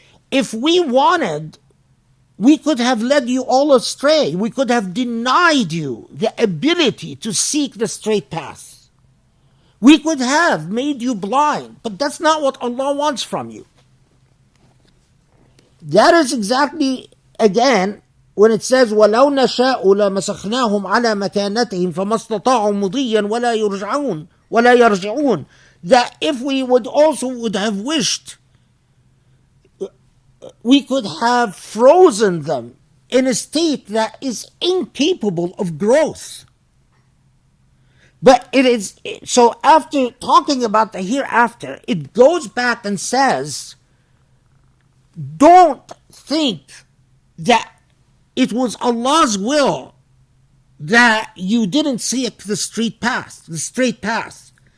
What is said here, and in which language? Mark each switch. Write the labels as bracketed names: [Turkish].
[English] If we wanted, we could have led you all astray. We could have denied you the ability to seek the straight path. We could have made you blind, but that's not what Allah wants from you. That is exactly, again, when it says, [Arabic] وَلَوْ نَشَاءُ لَمَسَخْنَاهُمْ عَلَى مَكَانَتِهِمْ فَمَا اسْتَطَاعُوا مُضِيًّا وَلَا يَرْجِعُونَ. [English] That if we would have wished, we could have frozen them in a state that is incapable of growth. But it is, so after talking about the hereafter, it goes back and says, don't think that it was Allah's will that you didn't seek the straight path.